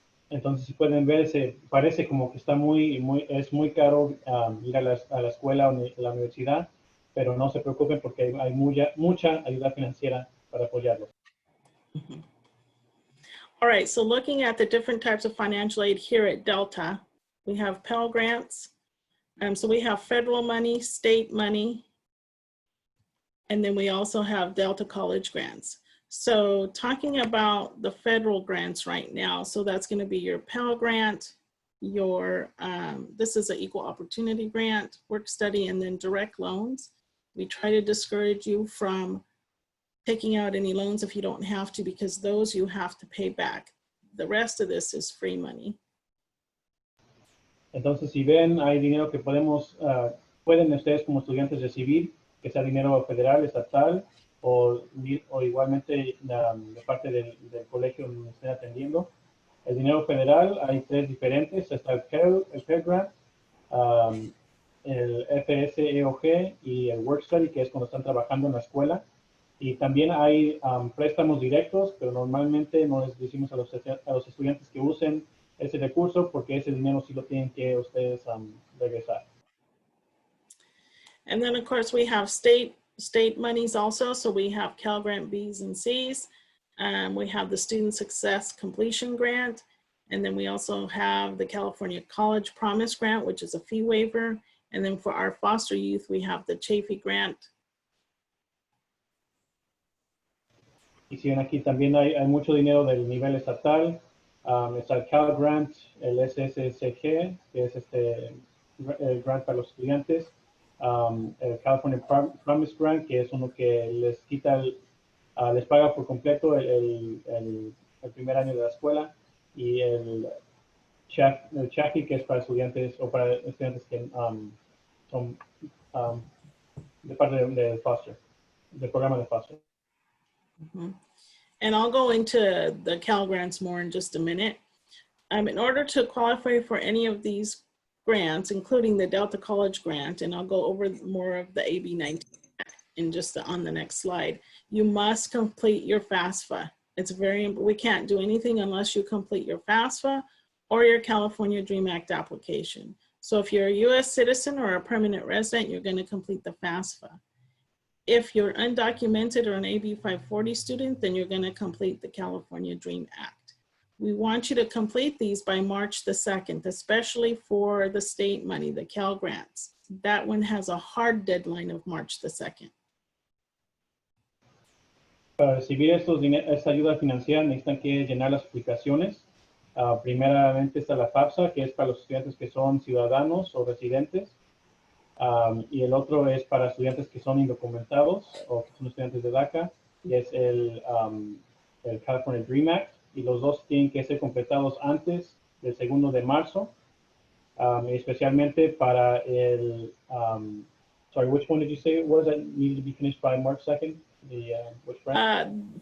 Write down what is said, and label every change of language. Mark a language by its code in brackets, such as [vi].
[es] Entonces, si pueden ver, parece como que está es muy caro ir a la escuela o a la universidad, pero no se preocupen porque hay mucha ayuda financiera para apoyarlos. Mm-hmm. [en] All right, so looking at the different types of financial aid here at Delta, we have Pell Grants. So we have federal money, state money, and then we also have Delta College grants. So talking about the federal grants right now, so that's going to be your Pell Grant, your, this is an equal opportunity grant, work study, and then direct loans. We try to discourage you from taking out any loans if you don't have to, because those you have to pay back. The rest of this is free money. [es] Entonces, si ven, hay dinero que pueden ustedes como estudiantes recibir, que sea dinero federal, estatal, o igualmente de parte del colegio donde estén atendiendo. El dinero federal, hay tres diferentes, está el Pell Grant, el FSEOG y el Work Study, que es cuando están trabajando en la escuela. Y también hay préstamos directos, pero normalmente no les decimos a los estudiantes que usen ese recurso porque ese dinero sí lo tienen que ustedes regresar. [en] And then of course we have state monies also. So we have Cal Grant Bs and Cs. We have the Student Success Completion Grant. And then we also have the California College Promise Grant, which is a fee waiver. And then for our foster youth, we have the Chafee Grant. [es] Y si ven aquí también hay mucho dinero del nivel estatal. Está el Cal Grant, el SSCG, que es el grant para los estudiantes. El California Promise Grant, que es uno que les quita, les paga por completo el primer año de la escuela. Y el CHACI, que es para estudiantes o para estudiantes que son de parte de foster, del programa de foster. [en] And I'll go into the Cal Grants more in just a minute. In order to qualify for any of these grants, including the Delta College grant, and I'll go over more of the AB19 in just on the next slide, you must complete your FAFSA. It's we can't do anything unless you complete your FAFSA or your California DREAM Act application. So if you're a US citizen or a permanent resident, you're gonna complete the FAFSA. If you're undocumented or an AB 540 student, then you're gonna complete the California DREAM Act. We want you to complete these by March the 2nd, especially for the state money, the Cal Grants. That one has a hard deadline of March the 2nd. [es] Para recibir esta ayuda financiera necesitan que llenar las aplicaciones. Primeramente está la FAFSA, que es para los estudiantes que son ciudadanos o residentes. Y el otro es para estudiantes que son indocumentados o que son estudiantes de DACA, y es el California DREAM Act, y los dos tienen que ser completados antes del 2 de marzo, especialmente para el, [en] sorry, which one did you say was that needed to be finished by March 2nd? Which grant?